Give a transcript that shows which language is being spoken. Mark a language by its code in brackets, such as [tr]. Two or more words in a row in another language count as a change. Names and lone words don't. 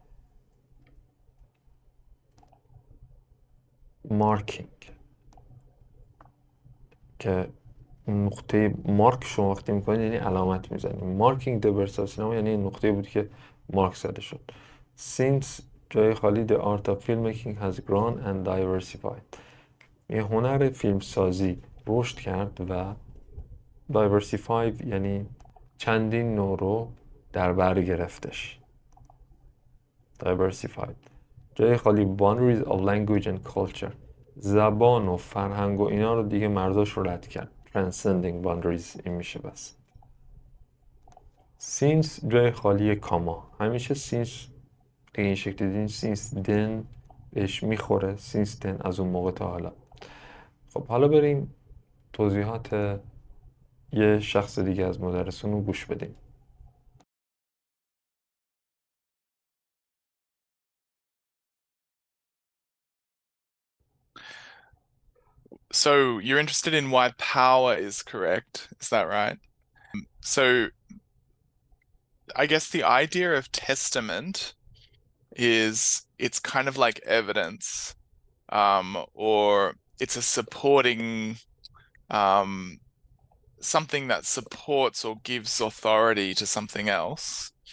[fa] مارکینگ که نقطه مارک شما وقتی میکنید یعنی علامت میزنید. مارکینگ [en] The Birth of Cinema [fa] یعنی این نقطه بود که مارک زده شد. [en] Since [fa] جای خالی [en] The Art of Filmmaking has grown and diversified. [fa] یه هنر فیلم سازی رشد کرد و diversified یعنی چندین نوع رو در بر گرفتش. [en] diversified. [fa] جای خالی [en] boundaries of language and culture. [fa] زبان و فرهنگ و اینا رو دیگه مرزاش رو رد کرد. [en] Transcending boundaries [fa] این میشه. بس since جای خالی کاما. همیشه since این شکل دیدین [en] since then [fa] بهش میخوره. [en] since then [fa] از اون موقع تا حالا. خب حالا بریم توضیحات یه شخص دیگه از مدرسون رو گوش بدیم. [en] So you're interested in why power is correct, is that right? So I guess the idea of testament is it's kind of like evidence, or it's a supporting, something that supports or gives authority to something else.